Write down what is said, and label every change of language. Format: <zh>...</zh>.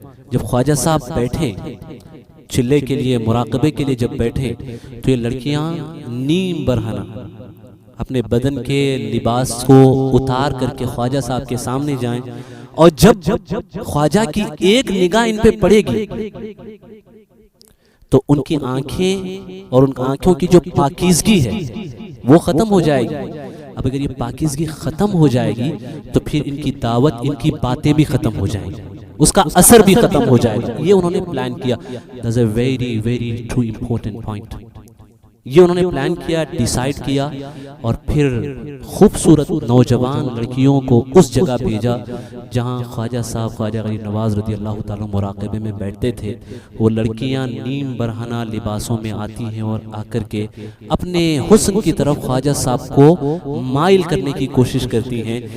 <ur>جب خواجہ صاحب بیٹھے چلے کے لیے, مراقبے کے لیے جب بیٹھے تو یہ لڑکیاں نیم برہنہ اپنے بدن کے لباس کو اتار کر کے خواجہ صاحب کے سامنے جائیں, اور جب خواجہ کی ایک نگاہ ان پہ پڑے گی تو ان کی آنکھیں اور ان آنکھوں کی جو پاکیزگی ہے وہ ختم ہو جائے گی. اب اگر یہ پاکیزگی ختم ہو جائے گی تو پھر ان کی دعوت, ان کی باتیں بھی ختم ہو جائیں گی, اس کا اثر بھی ختم ہو جائے گا. یہ انہوں نے پلان کیا.</ur> <en>That's a very, very true important point.</en> <ur>یہ انہوں نے پلان کیا, ڈیسائیڈ کیا, اور پھر خوبصورت نوجوان لڑکیوں کو اس جگہ بھیجا جہاں خواجہ صاحب خواجہ غریب نواز رضی اللہ تعالیٰ مراقبے میں بیٹھتے تھے. وہ لڑکیاں نیم برہنہ لباسوں میں آتی ہیں اور آ کر کے اپنے حسن کی طرف خواجہ صاحب کو مائل کرنے کی کوشش کرتی ہیں.</ur>